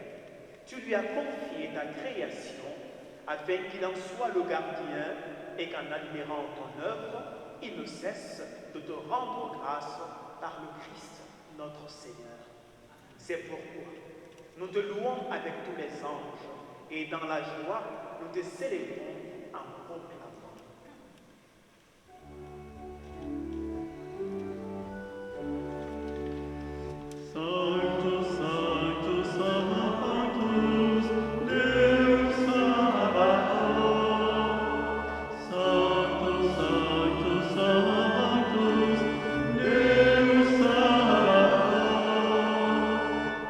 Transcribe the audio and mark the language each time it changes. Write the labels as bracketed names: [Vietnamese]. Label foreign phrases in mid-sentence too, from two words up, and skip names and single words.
[French] Tu lui as confié ta création afin qu'il en soit le gardien et qu'en admirant ton œuvre, il ne cesse de te rendre grâce par le Christ, notre Seigneur. C'est pourquoi nous te louons avec tous les anges et dans la joie, nous te célébrons en proclamant. [Latin] Sanctus, Sanctus, Sanctus, Deus Sabaoth. Sanctus, Sanctus, Sanctus, Deus Sabaoth.